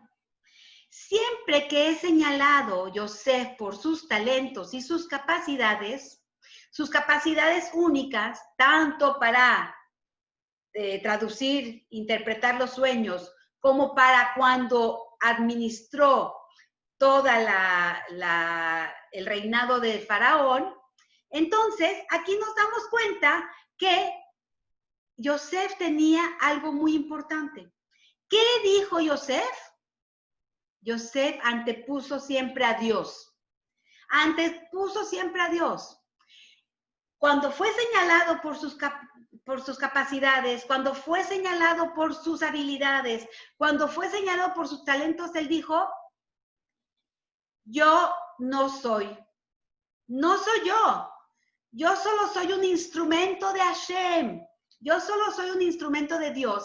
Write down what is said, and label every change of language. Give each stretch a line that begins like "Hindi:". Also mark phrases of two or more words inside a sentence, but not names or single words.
Spanish: Siempre que es señalado Yosef por sus talentos y sus capacidades únicas, tanto para traducir, interpretar los sueños, como para cuando administró toda el reinado de Faraón, entonces aquí nos damos cuenta que Yosef tenía algo muy importante. ¿Qué dijo Yosef? Yosef antepuso siempre a Dios. Antepuso siempre a Dios. Cuando fue señalado por sus capacidades, cuando fue señalado por sus habilidades, cuando fue señalado por sus talentos, él dijo, yo no soy yo solo soy un instrumento de Hashem, yo solo soy un instrumento de Dios.